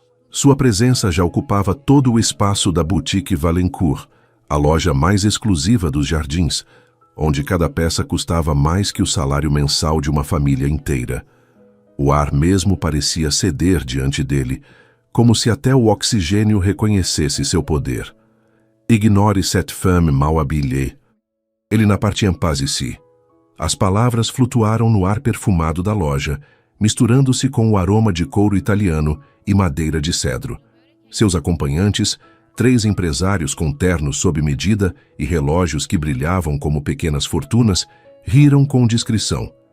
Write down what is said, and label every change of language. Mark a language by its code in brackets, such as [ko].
[pt] Sua presença já ocupava todo o espaço da Boutique Valencourt, a loja mais exclusiva dos Jardins, onde cada peça custava mais que o salário mensal de uma família inteira. O ar mesmo parecia ceder diante dele, como se até o oxigênio reconhecesse seu poder. [fr] Ignore cette femme mal habillée. Ele n'appartient pas ici. [pt] As palavras flutuaram no ar perfumado da loja, misturando-se com o aroma de couro italiano e madeira de cedro. Seus acompanhantes, 3 empresários com ternos sob medida e relógios que brilhavam como pequenas fortunas, riram com discrição.